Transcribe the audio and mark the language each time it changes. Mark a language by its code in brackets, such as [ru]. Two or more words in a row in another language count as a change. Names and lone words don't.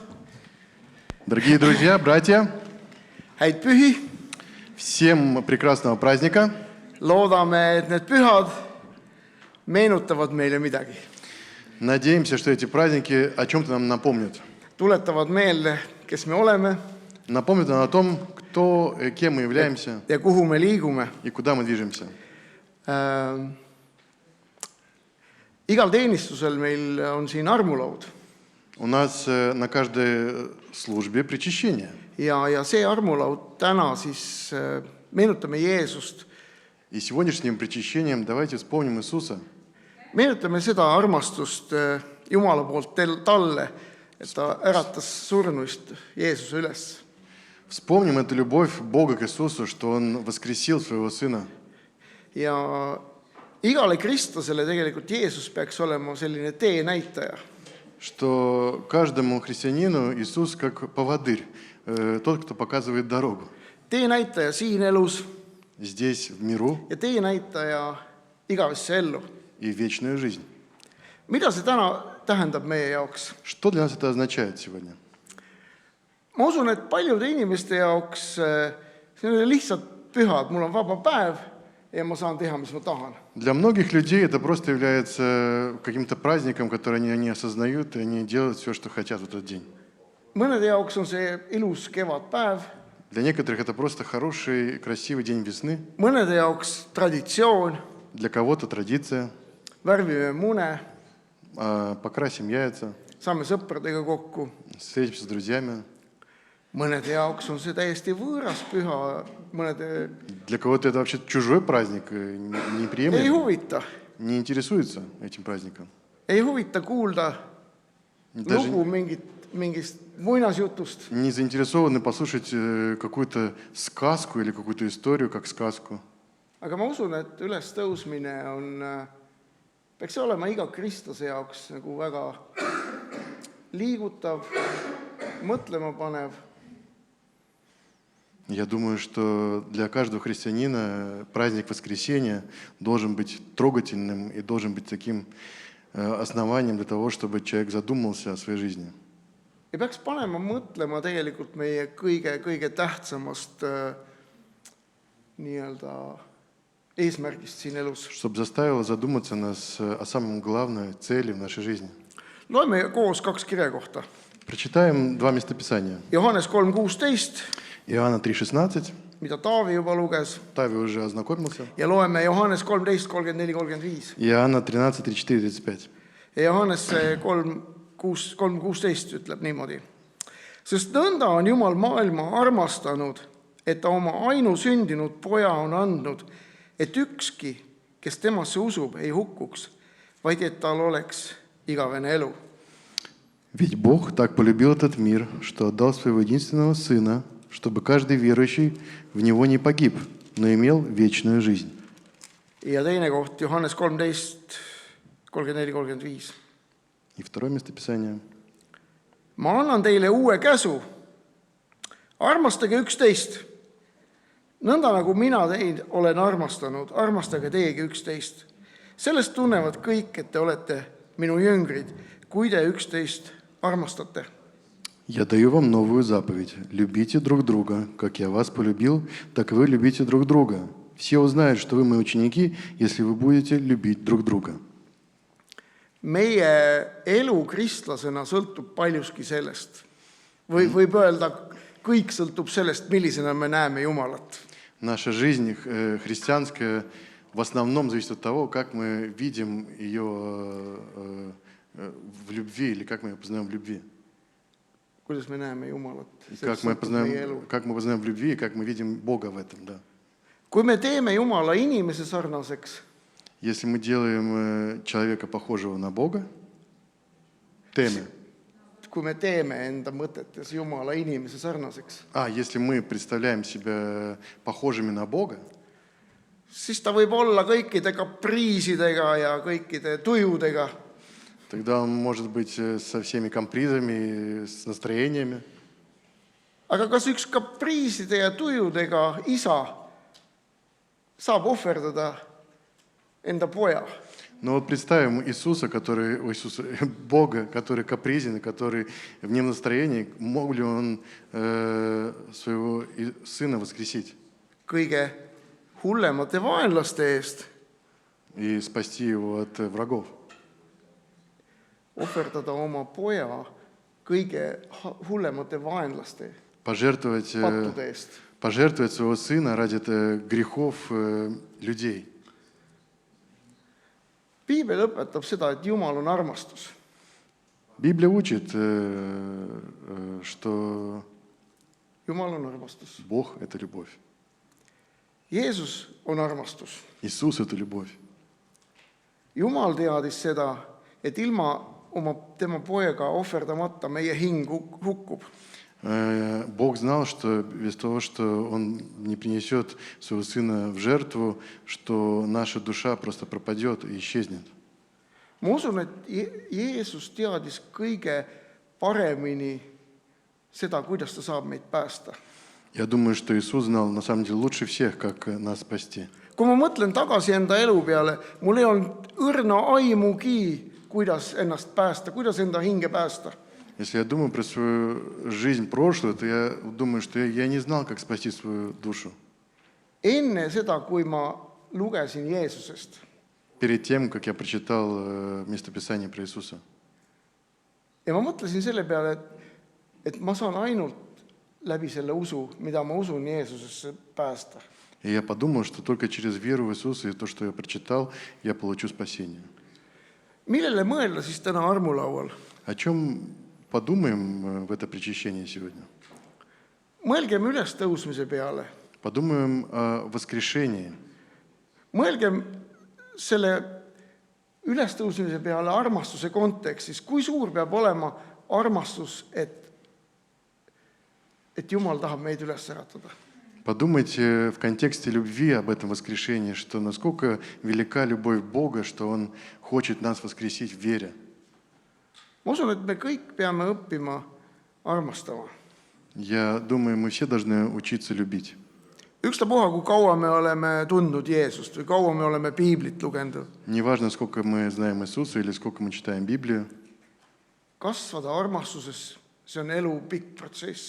[ru] Дорогие друзья, братья, [et] häid pühi, [ru] Всем прекрасного праздника. [et] Loodame, et need pühad meenutavad meile midagi. [ru] Надеемся, что эти праздники о чем-то нам напомнят. [et] Tuletavad meelde, kes me oleme [ru] Напомнят нам о том, кто, кем мы являемся [et] ja kuhu me liigume. [ru] и куда мы движемся. [et] Igal teenistusel meil on siin armulaud. [ru] У нас на каждой службе причащение. [et] Ja see armulaud täna siis meenutame Jeesust. [ru] И сегодняшним причащением давайте вспомним Иисуса. [et] Meenutame seda armastust Jumala poolt talle, et ta äratas surnuist Jeesuse üles. [ru] Вспомним эту любовь Бога к Иисусу, что Он воскресил Своего Сына. [et] Ja igale kristlasele tegelikult Jeesus peaks olema selline teenäitaja. [ru] Что каждому христианину Иисус как поводырь, тот, кто показывает дорогу. [et] Teenäitaja siin elus [ru] Здесь, в миру [et] ja teenäitaja igavesse ellu. [ru] и в вечную жизнь. [et] Mida see täna tähendab meie jaoks? [ru] Что для нас это означает сегодня? [et] Ma usun, et paljude inimeste jaoks see on lihtsalt pühad. Mul on vaba päev ja ma saan teha, mis ma tahan. [ru] Для многих людей это просто является каким-то праздником, который они осознают, и они делают все, что хотят в этот день. [et] Mõnede jaoks on see ilus kevadpäev, [ru] Для некоторых это просто хороший, красивый день весны. [et] mõnede jaoks traditsioon, [ru] Для кого-то традиция. [et] värvime mune, [ru] Покрасим яйца, [et] saame sõpradega kokku. [ru] встретимся с друзьями. [et] Mõnede jaoks on see täiesti võõras püha, mõnede [ru] Для кого-то это вообще чужой праздник, [et] ei [ru] неприемлемый, [et] huvita. [ru] не интересуется этим праздником. [et] Ei huvita kuulda [ru] Даже [et] lugu mingist muinasjutust. [ru] не заинтересованы послушать какую-то сказку или какую-то историю, как сказку. [et] Aga ma usun, et ülestõusmine peaks olema iga kristlase jaoks nagu väga liigutav, mõtlema panev. [ru] Я думаю, что для каждого христианина праздник Воскресения должен быть трогательным и должен быть таким основанием для того, чтобы человек задумался о своей жизни. [et] Ja peaks panema mõtlema tegelikult meie kõige tähtsamast nii-öelda eesmärgist siin elus. [ru] Чтобы заставило задуматься нас о самом главной цели в нашей жизни. [et] Loeme koos 2 kirjakohta. [ru] Прочитаем 2 местописания. [et] Johannes 3:16, [ru] Иоанна 3,16. [et] mida Taavi juba luges, [ru] Тави уже ознакомился. [et] ja loeme Johannes 13:34-35. [ru] Иоанна 13, 34, 35. [et] Ja Johannes 3:16 ütleb niimoodi. Sest nõnda on Jumal maailma armastanud, et ta oma ainusündinud poja on andnud, et ükski, kes temasse usub, ei hukkuks, vaid et tal oleks igavene elu. [ru] Ведь Бог так полюбил этот мир, что отдал своего единственного Сына, чтобы каждый верующий в Него не погиб, но имел вечную жизнь. [et] Ja teine koht, Johannes 13:34-35. [ru] И второе местописание. [et] Ma annan teile uue käsu. Armastage üksteist. Nõnda nagu mina teid olen armastanud, armastage teegi üksteist. Sellest tunnevad kõik, et te olete minu jüngrid, kui te üksteist armastate. [ru] Я даю вам новую заповедь. Любите друг друга. Как я вас полюбил, так и вы любите друг друга. Все узнают, что вы мои ученики, если вы будете любить друг друга. [et] Meie elu kristlasena sõltub paljuski sellest. Võib öelda, kõik sõltub sellest, millisena me näeme Jumalat. [ru] Наша жизнь христианская в основном зависит от того, как мы видим ее в любви или как мы ее познаем в любви. [et] Kuidas me näeme Jumalat. [ru] Как мы познаем в любви и как мы видим Бога в этом, да. [et] Kui me teeme Jumala inimese sarnaseks, [ru] Если мы делаем человека похожего на Бога, [et] kui me teeme enda mõtetes Jumala inimese sarnaseks, [ru] если мы представляем себя похожими на Бога, [et] siis ta võib olla kõikide kapriisidega ja kõikide tujudega. [ru] тогда он может быть со всеми капризами, с настроениями. [et] Aga kas üks kapriiside ja tujudega isa saab ohverdada enda poja? [ru] Но вот представим Бога, который капризен, который в нем настроении, мог ли он своего сына воскресить? [et] kõige hullemate vaenlaste eest, [ru] и спасти его от врагов. [et] ohverdada oma poja kõige hullemate vaenlaste [ru] Пожертвовать [et] pattude eest. [ru] своего сына ради грехов людей. [et] Piibel õpetab seda, et Jumal on armastus. [ru] Библия учит, что [et] Jumal on armastus. [ru] Бог – это любовь. [et] Jeesus on armastus. [ru] Иисус – это любовь. [et] Jumal teadis seda, et ilma tema poega ohverdamata meie hing hukkub. [ru] Бог знал, что без того, что Он не принесет своего Сына в жертву, что наша душа просто пропадет и исчезнет. [et] Ma usun, et Jeesus teadis kõige paremini seda, kuidas ta saab meid päästa. [ru] Я думаю, что Иисус знал на самом деле лучше всех, как нас спасти. [et] Kui ma mõtlen tagasi enda elu peale, mul ei olnud õrna aimugi, kuidas ennast päästa, kuidas enda hinge päästa. [ru] Если я думаю про свою жизнь прошлую, то я думаю, что я не знал, как спасти свою душу. [et] Enne seda, kui ma lugesin Jeesusest, [ru] Перед тем, как я прочитал местописание про Иисуса. [et] ja ma mõtlesin selle peale, et ma saan ainult läbi selle usu, mida ma usun Jeesusesse, päästa. [ru] И я подумал, что только через веру в Иисуса и то, что я прочитал, я получу спасение. [et] Millele mõelda siis täna armulaual? [ru] О чем подумаем в это причащение сегодня? [et] Mõelgem ülestõusmise peale. [ru] Подумаем о воскрешении. [et] Mõelgem selle ülestõusmise peale armastuse kontekstis. Kui suur peab olema armastus, et Jumal tahab meid üles äratada? [ru] Подумайте в контексте любви об этом воскрешении, что насколько велика любовь Бога, что Он хочет нас воскресить в вере. [et] Ma usun, et me kõik peame õppima armastama. [ru] Я думаю, мы все должны учиться любить. [et] Ükstapuha, kui kaua me oleme tundnud Jeesust või kaua me oleme piiblit lugenud. [ru] Неважно, сколько мы знаем Иисуса или сколько мы читаем Библию, [et] Kasvada armastuses, see on elu pikk protsess,